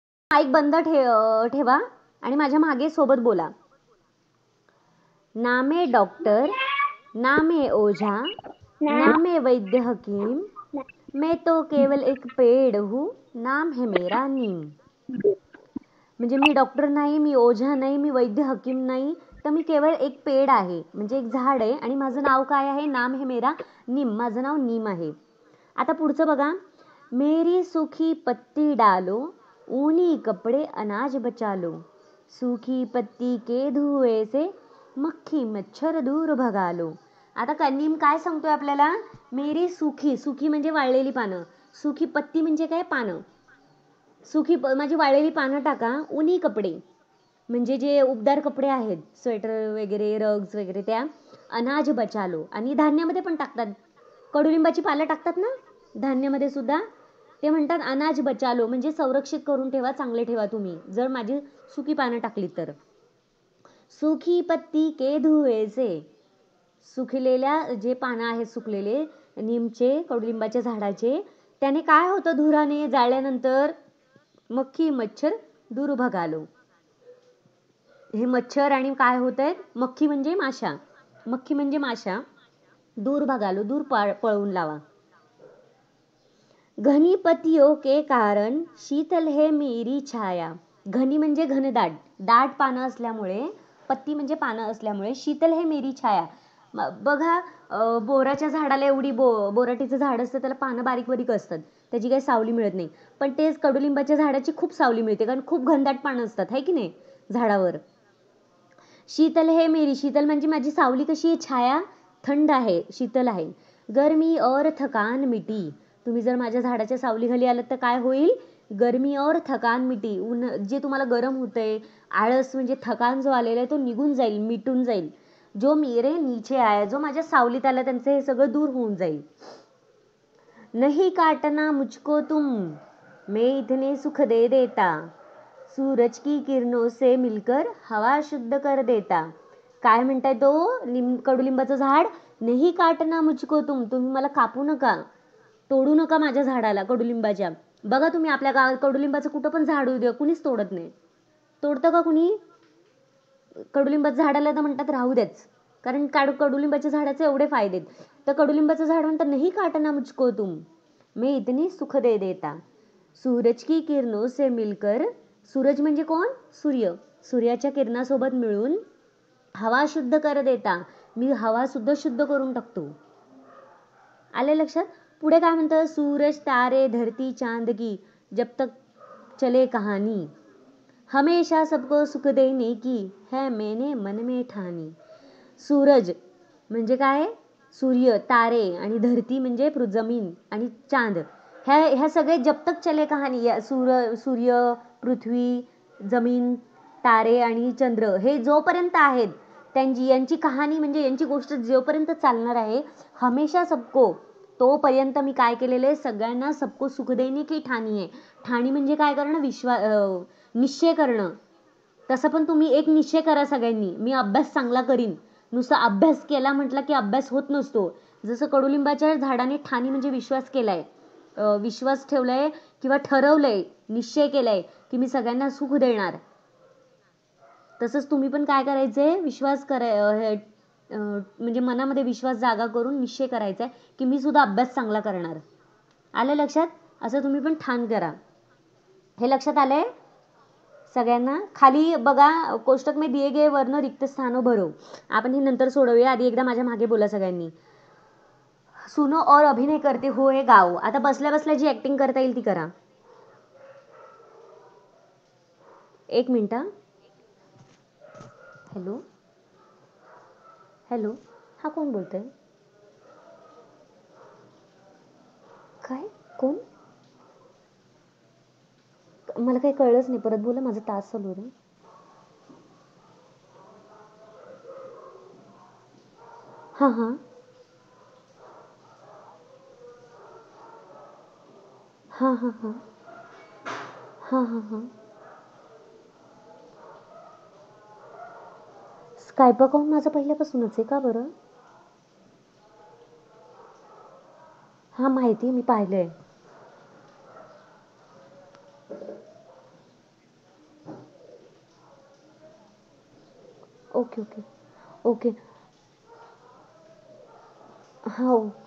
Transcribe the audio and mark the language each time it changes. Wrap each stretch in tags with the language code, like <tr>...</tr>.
<mr>Mic बंद ठेवा आणि माझ्या मागे सोबत बोला.</mr> <hi>नामे डॉक्टर, नामे ओझा, नामे वैद्य हकीम, मैं तो केवल एक पेड़ हूँ, नाम है मेरा नीम.</hi> <mr>म्हणजे मी डॉक्टर नाही, मी ओझा नाही, मी वैद्य हकीम नाही, तर मी केवळ एक पेड़ आहे, म्हणजे एक झाड आहे आणि माझं नाव काय आहे?</mr> <hi>नाम है मेरा नीम,</hi> <mr>माझं नाव नीम आहे. आता पुढचं बघा.</mr> <hi>मेरी सूखी पत्ती डालो, ऊनी कपडे अनाज बचा लो, सूखी पत्ती के धुए से मक्खी मच्छर दूर भगा लो.</hi> <mr>आता नीम काय सांगतोय आपल्याला? मेरी सुखी, सुखी म्हणजे वाळलेली पानं, सुखी पत्ती म्हणजे काय? पानं. सुखी माझी वाळलेली पानं टाका. ऊनी कपडे म्हणजे जे उबदार कपडे आहेत, स्वेटर वगैरे, रग्स वगैरे, त्या अनाज बचालो. आणि धान्यामध्ये पण टाकतात, कडुलिंबाची पालं टाकतात ना धान्यामध्ये सुद्धा. ते म्हणतात अनाज बचालो, म्हणजे संरक्षित करून ठेवा, चांगले ठेवा तुम्ही जर माझी सुकी पानं टाकली तर.</mr> <hi>सुखी पत्ती के धुए से,</hi> <mr>सुकलेल्या जे पानं आहेत सुकलेले नीमचे, कडुलिंबाच्या झाडाचे, त्याने काय होतं? धुराने जाळल्यानंतर</mr> <hi>मक्खी मच्छर दूर भगालो.</hi> <mr>हे मच्छर आणि काय होत आहेत? मक्खी म्हणजे माशा, मक्खी म्हणजे माशा. दूर भगालो, दूर पळवून लावा.</mr> <hi>घनी पत्तियों के कारण शीतल है मेरी छाया.</hi> <mr>घनी म्हणजे घनदाट, दाट पानं असल्यामुळे, पत्ती म्हणजे पानं असल्यामुळे</mr> <hi>शीतल है मेरी छाया.</hi> <mr>बघा, बोराच्या झाडाला एवढी बोराटीचं झाड असतं, त्याला पानं बारीक बारीक असतात, त्याची काही सावली मिळत नाही. पण तेच कडुलिंबाच्या झाडाची खूप सावली मिळते, कारण खूप घनदाट पानं असतात, है की नाही झाडावर. शीतल है मेरी, शीतल म्हणजे माझी सावली कशी आहे? छाया थंड आहे, शीतल आहे.</mr> <hi>गर्मी और थकान मिटी,</hi> <mr>तुम्ही जर माझ्या झाडाच्या सावलीखाली आलात तर काय होईल?</mr> <hi>गर्मी और थकान मिटी,</hi> <mr>जे तुम्हाला गरम होतंय, आळस म्हणजे थकान जो आलेला आहे तो निघून जाईल, मिटून जाईल.</mr> <hi>जो मेरे नीचे आया,</hi> <mr>जो माझ्या सावलीत आला त्यांचं हे सगळं दूर होऊन जाईल.</mr> <hi>नहीं काटना मुझको तुम, मैं इतने सुख दे देता, सूरज की किरणों से मिलकर हवा शुद्ध कर देता.</hi> <mr>काय म्हणताय तो कडुलिंबाचं झाड?</mr> <hi>नहीं काटना मुझको तुम,</hi> <mr>तुम्ही मला कापू नका, तोडू नका माझ्या झाडाला कडुलिंबाच्या. बघा तुम्ही आपल्या गावात कडुलिंबाचं कुठं पण झाड होऊ द्या, कुणीच तोडत नाही. तोडतं का कुणी? कडुलिंबाच्या झाडाला तर म्हणतात राहू द्याच, कारण कडुलिंबाच्या झाडाचे एवढे फायदे. तर कडुलिंबाचं झाड म्हणतात</mr> <hi>नहीं काटना मुझको तुम, मैं इतनी सुख दे देता, सूरज की किरणों से मिलकर,</hi> <mr>सूरज म्हणजे कोण? सूर्य, सूर्याच्या किरणासोबत मिळून</mr> <hi>हवा शुद्ध कर देता,</hi> <mr>मी हवा सुद्धा शुद्ध करून टाकतो. आले लक्षात? पुढे काय म्हणतं?</mr> <hi>सूरज तारे धरती चांद की जब तक चले कहानी, हमेशा सबको सुख देने की है मैंने मन में ठानी.</hi> <mr>सूरज म्हणजे काय? सूर्य, तारे, आणि धरती म्हणजे जमीन आणि चांद, ह्या सगळे</mr> <hi>जब तक चले कहाणी,</hi> <mr>सूर्य, पृथ्वी, जमीन, तारे आणि चंद्र, हे जोपर्यंत आहेत यांची कहाणी म्हणजे यांची गोष्ट जोपर्यंत चालणार आहे,</mr> <hi>हमेशा सबको,</hi> <mr>तोपर्यंत मी काय केलेलं आहे? सगळ्यांना सबको सुख देणे की ठाणी आहे. ठाणी म्हणजे काय करणं? निश्चय करणं. तसं पण तुम्ही एक निश्चय करा सगळ्यांनी, मी अभ्यास चांगला करीन. नुसतं अभ्यास केला म्हटलं की अभ्यास होत नसतो. जसं कडुलिंबाच्या झाडाने ठाणी म्हणजे विश्वास केलाय, विश्वास ठेवलाय किंवा ठरवलंय, निश्चय केलाय की मी सगळ्यांना सुख देणार. तसंच तुम्ही पण काय करायचंय? विश्वास म्हणजे मनामध्ये विश्वास जागा करून निश्चय करायचा आहे की मी सुद्धा अभ्यास चांगला करणार. आलं लक्षात? असं तुम्ही पण ठाण करा. हे लक्षात आलंय सगळ्यांना?</mr> <hi>खाली बघा, कोष्टक में दिए गए वर्ण रिक्त स्थानो भरो.</hi> <mr>आपण हे नंतर सोडवूया, आधी एकदा माझ्या मागे बोला सगळ्यांनी.</mr> <hi>सुनो और अभिनय करते हो हे गाओ.</hi> <mr>आता बसल्या बसल्या जी ऍक्टिंग करता येईल ती करा. एक मिनिट. हॅलो हॅलो, हा कोण बोलतोय? काय? कोण? मला काही कळलंच नाही, परत बोला, माझा तास चालू आहे. हां हां हां हां हां हां हां हां स्कायप अकाउंट माझं पहिल्यापासूनच आहे का बरं? हां माहिती आहे, मी पाहिलंय. Okay okay okay. हो.</mr>